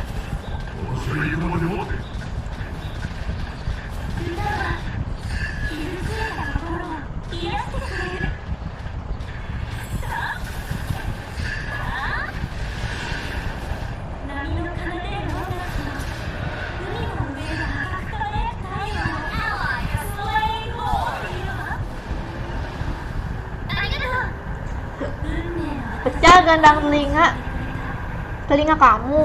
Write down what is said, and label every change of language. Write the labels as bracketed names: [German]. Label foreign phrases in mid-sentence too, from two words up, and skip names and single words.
[Japanese] 歌は傷ついた心を癒してくれる。波の奏でる音楽と海の上が赤く輝く太陽の [English] Ally has slain more. [Japanese] ありがとう。運命の [Indonesian] Pecah gandang telinga kamu.